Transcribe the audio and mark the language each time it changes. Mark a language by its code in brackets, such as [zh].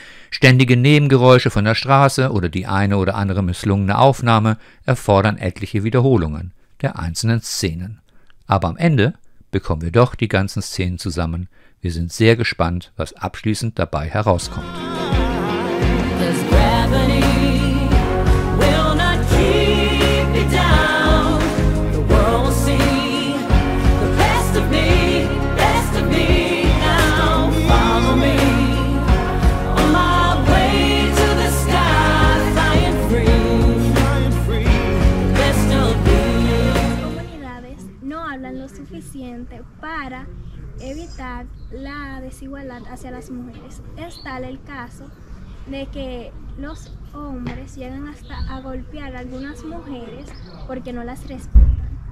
[de] Ständige Nebengeräusche von der Straße oder die eine oder andere misslungene Aufnahme erfordern etliche Wiederholungen der einzelnen Szenen. Aber am Ende bekommen wir doch die ganzen Szenen zusammen. Wir sind sehr gespannt, was abschließend dabei herauskommt. [en] Cause gravity will not keep me down. The world will see the best of me now. Follow me on my way to the sky, flying free, the best of me. [es] Comunidades no hablan lo suficiente para evitar la desigualdad hacia las mujeres. Es tal el caso de que los hombres llegan hasta a golpear a algunas mujeres porque no las respetan.